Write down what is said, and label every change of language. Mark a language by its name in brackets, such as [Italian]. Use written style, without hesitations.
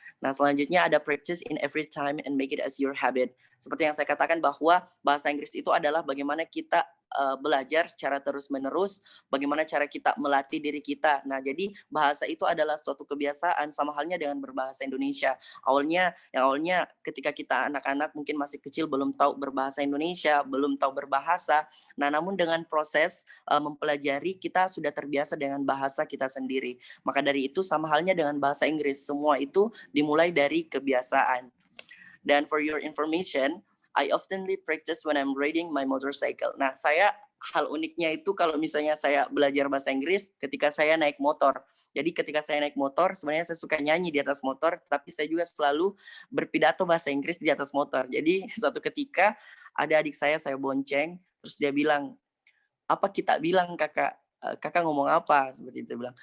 [Indonesian] Nah, selanjutnya ada [English] practice in every time and make it as your habit. [Indonesian] Seperti yang saya katakan bahwa bahasa Inggris itu adalah bagaimana kita belajar secara terus-menerus, bagaimana cara kita melatih diri kita. Nah, jadi bahasa itu adalah suatu kebiasaan, sama halnya dengan berbahasa Indonesia. Awalnya ketika kita anak-anak mungkin masih kecil belum tahu berbahasa Indonesia, belum tahu berbahasa. Nah, namun dengan proses mempelajari kita sudah terbiasa dengan bahasa kita sendiri. Maka dari itu sama halnya dengan bahasa Inggris, semua itu dimulai dari kebiasaan. Dan [English] for your information, I oftenly practice when I'm riding my motorcycle. [Indonesian] Nah, hal uniknya itu kalau misalnya saya belajar bahasa Inggris ketika saya naik motor. Jadi ketika saya naik motor, sebenarnya saya suka nyanyi di atas motor, tapi saya juga selalu berpidato bahasa Inggris di atas motor. Jadi suatu ketika ada adik saya bonceng, terus dia bilang, apa kita bilang kakak? Kakak ngomong apa? Seperti itu bilang.